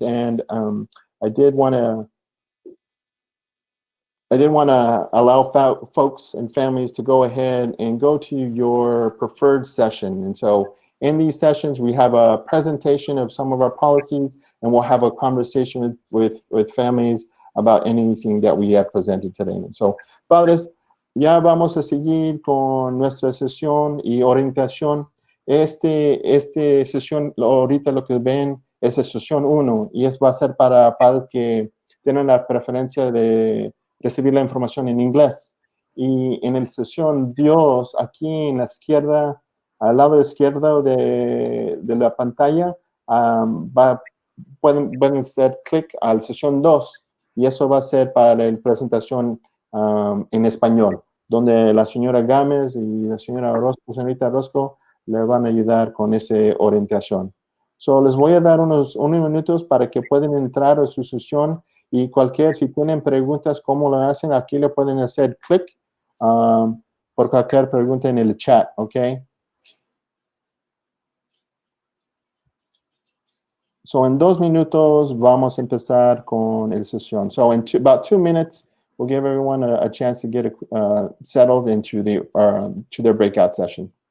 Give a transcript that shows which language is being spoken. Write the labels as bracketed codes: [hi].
[en] And I did want to allow folks and families to go ahead and go to your preferred session. And so in these sessions, we have a presentation of some of our policies, and we'll have a conversation with families about anything that we have presented today. And so, [es] padres, ya vamos a seguir con nuestra sesión y orientación. Este sesión, ahorita lo que ven es la sesión 1, y va a ser para padres que tienen la preferencia de recibir la información en inglés. Y en la sesión 2, aquí en la izquierda, al lado izquierdo de la pantalla, pueden hacer clic a la sesión 2, y eso va a ser para la presentación en español, donde la señora Gámez y la señora señorita Orozco le van a ayudar con esa orientación. So, les voy a dar unos minutos para que puedan entrar a su sesión, y si tienen preguntas, ¿cómo lo hacen? Aquí le pueden hacer clic por cualquier pregunta en el chat, ¿ok? So, en 2 minutos vamos a empezar con la sesión. [en] So, in about 2 minutes, we'll give everyone a chance to get settled into to their breakout session.